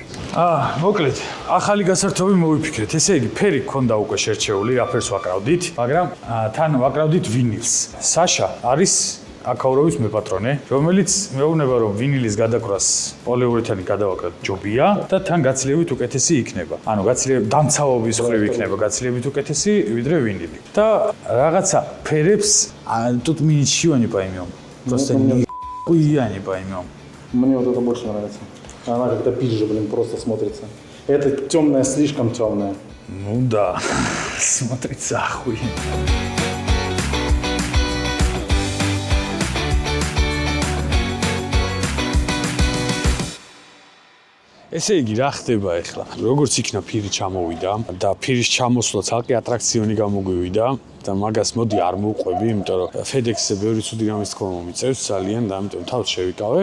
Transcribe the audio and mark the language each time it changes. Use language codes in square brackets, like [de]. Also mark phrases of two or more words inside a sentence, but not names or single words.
[ka] მოკლედ, ახალი გასართობი მოვიფიქრეთ. ესე იგი, ფერი გქონდა უკვე შერჩეული, რა ფერს ვაკრავდით, მაგრამ თან ვაკრავდით ვინილს. საშა არის აკაუროვის მეპატრონე, რომელიც მეუბნება, რომ ვინილის გადაკვრას პოლიურეთანი გადავაკრათ ჯობია და თან გაცილებით უკეთესი იქნება. ანუ დამცავობის მხრივ იქნება გაცილებით უკეთესი ვიდრე ვინილი. და რაღაცა [ru] ферепс тут мы ничего не поймем. Просто нихуя не поймем. Мне вот это больше нравится. Она как-то пизже, просто смотрится. Это темная, слишком темная. Ну да, смотрится охуенно. [ka] ესე იგი, რა ხდება ახლა? როგორც იქნა ფირი ჩამოვიდა და ფირის ჩამოსვლა ცალკე ატრაქციონი გამოგვივიდა და მაგას მოდი არ მოვყვები, იმიტომ რომ FedEx-ზე ბევრი ცუდი რამის თქმა მომიწევს ძალიან და ამიტომ თავს შევიკავებ.